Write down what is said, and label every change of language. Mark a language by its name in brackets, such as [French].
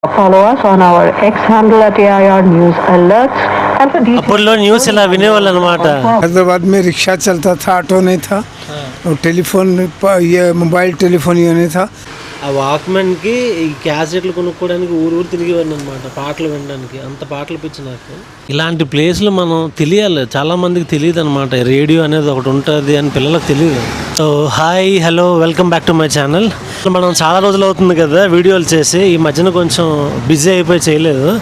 [English] Follow us on our X handle at AIR News Alerts. And for details, [Telugu] అప్పట్లో news ఇలా వినేవాళ్ళు అనమాట. [Hindi] हैदराबाद में रिक्शा चलता था, ऑटो नहीं था और टेलीफोन ये मोबाइल टेलीफोन ये नहीं था. [Telugu] ఆ వాక్మెన్కి ఈ క్యాసెట్లు కొనుక్కోవడానికి ఊరు తిరిగేవాడిని అనమాట, పాటలు వినడానికి. అంత పాటలు పిచ్చి నాకు. ఇలాంటి ప్లేస్లు మనం తెలియాలి, చాలా మందికి తెలియదు అనమాట. రేడియో అనేది ఒకటి ఉంటుంది అని పిల్లలకు తెలియదు. [English] So hi, hello, welcome back to my channel. [Telugu] మనం చాలా రోజులు అవుతుంది కదా వీడియోలు చేసి, ఈ మధ్యన కొంచెం బిజీ అయిపోయి చేయలేదు.